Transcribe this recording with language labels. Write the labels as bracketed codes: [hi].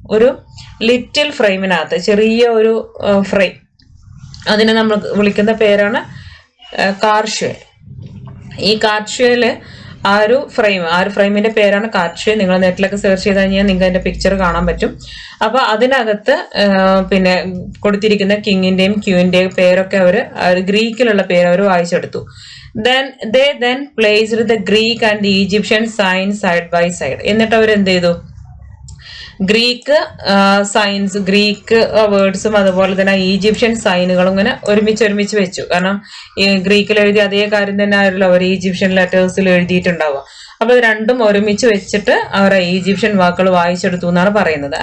[ml] ഒരു ലിറ്റിൽ ഫ്രെയിമിനകത്ത്, ചെറിയ ഒരു ഫ്രെയിം, അതിനെ നമ്മൾ വിളിക്കുന്ന പേരാണ് കാർഷ്വേ. ഈ കാർഷ്വേല് ആ ഒരു ഫ്രെയിമിന്റെ പേരാണ് കാർഷ്വേ. നിങ്ങൾ നെറ്റിലൊക്കെ സെർച്ച് ചെയ്ത് കഴിഞ്ഞാൽ നിങ്ങൾക്ക് അതിന്റെ പിക്ചർ കാണാൻ പറ്റും. അപ്പൊ അതിനകത്ത് പിന്നെ കൊടുത്തിരിക്കുന്ന കിങ്ങിന്റെയും ക്യൂവിന്റെയും പേരൊക്കെ ഗ്രീക്കിലുള്ള പേര് അവർ വായിച്ചെടുത്തു. [en] Then placed the Greek and the Egyptian signs side by side. [ml] എന്നിട്ട് അവർ എന്ത് ചെയ്തു? ഗ്രീക്ക് സൈൻസ്, ഗ്രീക്ക് വേർഡ്സും അതുപോലെ തന്നെ ഈജിപ്ഷ്യൻ സൈനുകളും ഇങ്ങനെ ഒരുമിച്ച് വെച്ചു. കാരണം ഈ ഗ്രീക്കിൽ എഴുതിയ അതേ കാര്യം തന്നെ ആയിരുന്നല്ലോ അവർ ഈജിപ്ഷ്യൻ ലെറ്റേഴ്സിൽ എഴുതിയിട്ടുണ്ടാവുക. അപ്പൊ ഇത് രണ്ടും ഒരുമിച്ച് വെച്ചിട്ട് അവർ ഈജിപ്ഷ്യൻ വാക്കുകൾ വായിച്ചെടുത്തു എന്നാണ് പറയുന്നത്.